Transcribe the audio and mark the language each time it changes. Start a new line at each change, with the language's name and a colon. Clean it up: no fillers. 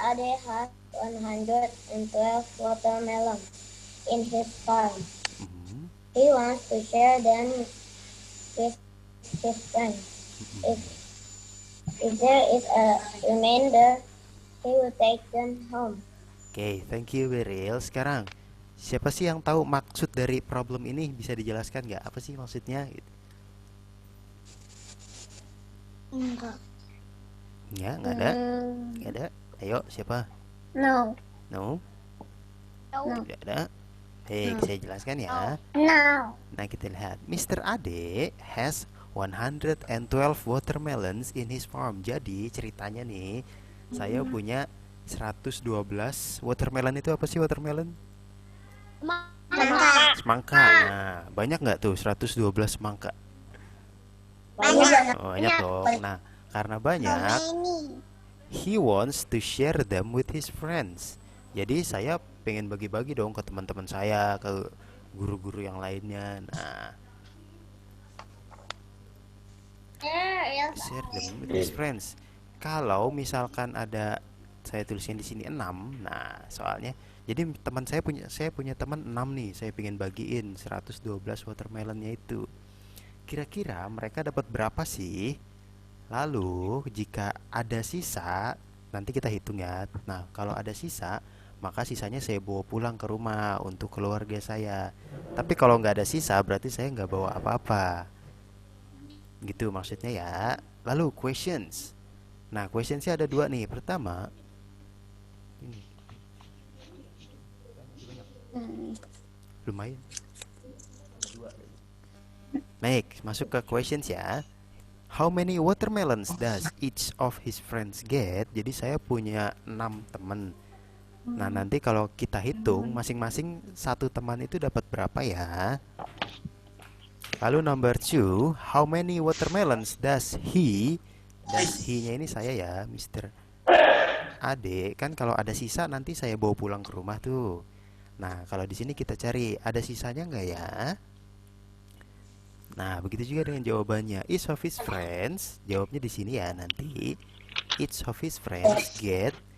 English: Ade has 112 watermelon in his farm. He wants to share them with his friends. If there is a remainder, he will take them home. Oke, thank you Beryl.
Indonesian: Sekarang siapa sih yang tahu maksud dari problem ini? Bisa dijelaskan nggak? Apa sih maksudnya? Enggak. Ya, nggak ada. Nggak ada. Ayo, siapa?
English: No. No?
Indonesian: Tidak ada. Baik, saya jelaskan ya.
English: No.
Indonesian: Nah, kita lihat. Mr.
English: Ade has 112 watermelons in his farm.
Indonesian: Jadi, ceritanya nih, saya punya 112 watermelon. Itu apa sih watermelon? Semangka. Nah, banyak nggak tuh 112 semangka? Banyak. Oh, banyak dong. Nah, karena banyak,
English: he wants to share them with his friends.
Indonesian: Jadi saya pengen bagi-bagi dong ke teman-teman saya, ke guru-guru yang lainnya.
English: Nah, share them with his friends.
Indonesian: Kalau misalkan ada, saya tulisnya di sini 6. Nah, soalnya jadi teman saya punya teman 6 nih. Saya pengen bagiin 112 watermelonnya itu. Kira-kira mereka dapat berapa sih? Lalu jika ada sisa, nanti kita hitung ya. Nah, kalau ada sisa, maka sisanya saya bawa pulang ke rumah untuk keluarga saya. Tapi kalau nggak ada sisa, berarti saya nggak bawa apa-apa. Gitu maksudnya ya. Lalu questions. Nah, questionsnya ada 2 nih. Pertama, ini lumayan. Baik, masuk ke questions ya.
English: How many watermelons does each of his friends get?
Indonesian: Jadi saya punya 6 teman. Nah, nanti kalau kita hitung masing-masing satu teman itu dapat berapa ya? Lalu
English: number 2, how many watermelons does he? Does he-
Indonesian: nya ini saya ya, Mr. Ade. Kan kalau ada sisa nanti saya bawa pulang ke rumah tuh. Nah, kalau di sini kita cari ada sisanya nggak ya? Nah, begitu juga dengan jawabannya.
English: Each of his friends,
Indonesian: jawabnya di sini ya nanti.
English: Each of his friends get